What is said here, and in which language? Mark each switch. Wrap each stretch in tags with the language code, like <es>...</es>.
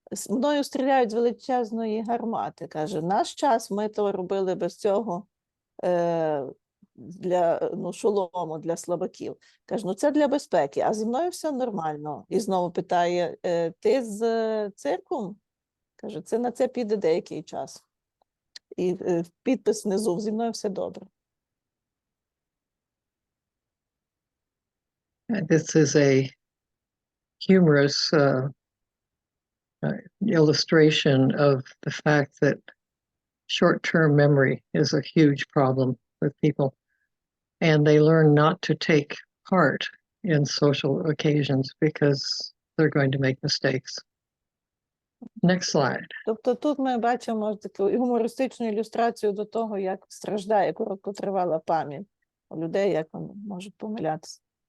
<uk>Мною стріляють з величезної гармати. Каже, наш час ми то робили без цього для шолому, для слабаків. Каже, це для безпеки, а зі мною все нормально. І знову питає, ти з цирком? Каже, на це піде деякий час. І підпис внизу, зі мною все добре.</uk> <en>This is a humorous illustration of the fact that short-term memory is a huge problem with people, and they learn not to take part in social occasions because they're going to make mistakes. Next slide.</en> <uk>Тобто тут ми бачимо таку гумористичну ілюстрацію до того, як страждає короткотривала пам'ять у людей, як вони можуть помилятися.</uk>